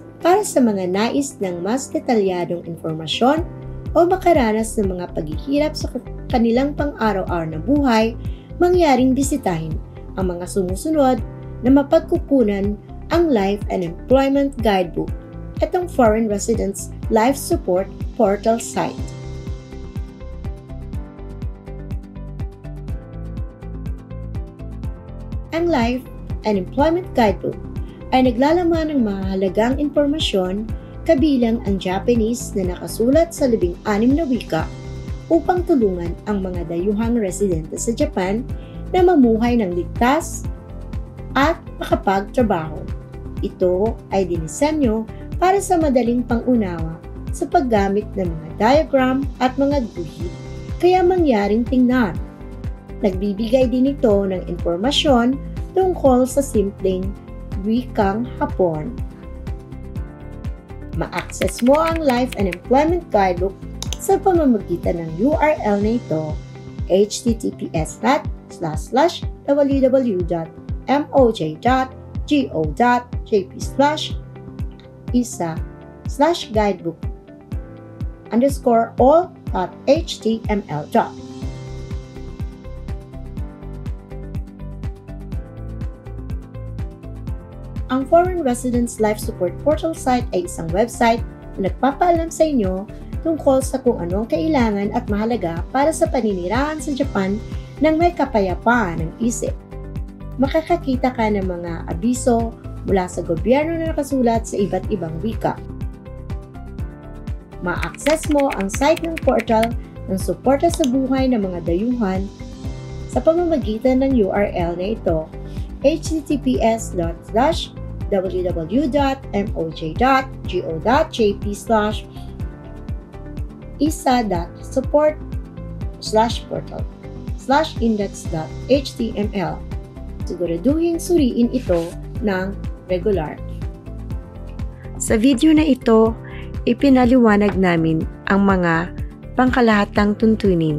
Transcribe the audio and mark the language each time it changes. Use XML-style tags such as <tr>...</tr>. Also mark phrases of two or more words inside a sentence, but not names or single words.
<tl>Para sa mga nais ng mas detalyadong informasyon o makaranas ng mga paghihirap sa kanilang pang-araw-araw na buhay, mangyaring bisitahin ang mga sumusunod na mapagkukunan ang Life and Employment Guidebook at ang Foreign Residents Life Support Portal site. Ang Life and Employment Guidebook ay naglalaman ng mahalagang impormasyon kabilang ang Japanese na nakasulat sa 16 na wika upang tulungan ang mga dayuhang residente sa Japan na mamuhay ng ligtas at makapagtrabaho. Ito ay dinisenyo para sa madaling pangunawa sa paggamit ng mga diagram at mga guhit, kaya mangyaring tingnan. Nagbibigay din ito ng impormasyon tungkol sa simpleng wikang Hapon. Ma-access mo ang Life and Employment Guidebook sa pamamagitan ng URL na ito, https://www.moj.gp/isa/guidebook_all.html. Ang Foreign Residents Life Support Portal site ay isang website na nagpapaalam sa inyo tungkol sa kung anong kailangan at mahalaga para sa paninirahan sa Japan ng may kapayapaan ng isip. Makakakita ka ng mga abiso mula sa gobyerno na nakasulat sa iba't ibang wika. Ma-access mo ang site ng portal ng suporta sa buhay ng mga dayuhan sa pamamagitan ng URL na ito, https://www.moj.go.jp/isa.support/portal/index.html. Siguraduhin suriin ito ng regular. Sa video na ito, ipinaliwanag namin ang mga pangkalahatang tuntunin.</tl>